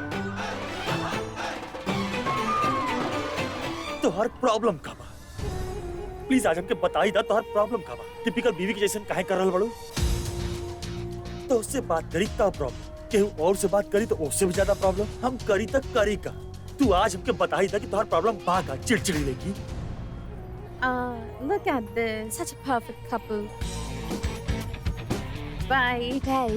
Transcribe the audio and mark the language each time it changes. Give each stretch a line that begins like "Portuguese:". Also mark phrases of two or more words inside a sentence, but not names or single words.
Bhojpuri: तो हर प्रॉब्लम का बा? प्लीज आज हमके बता ही दा तो हर प्रॉब्लम का बा? टिपिकल बीवी के जैसे काहे कर रहल बड़ू? तो उससे बात करी तब प्रॉब्लम, केहू और से बात करी तो उससे भी ज्यादा प्रॉब्लम। हम करी तक करी का। तू आज हमके बता ही दा कि तुम्हारा प्रॉब्लम बा का? चिड़चिड़ी लेगी।
English: Look at this. Such a perfect couple. Bye. Bye.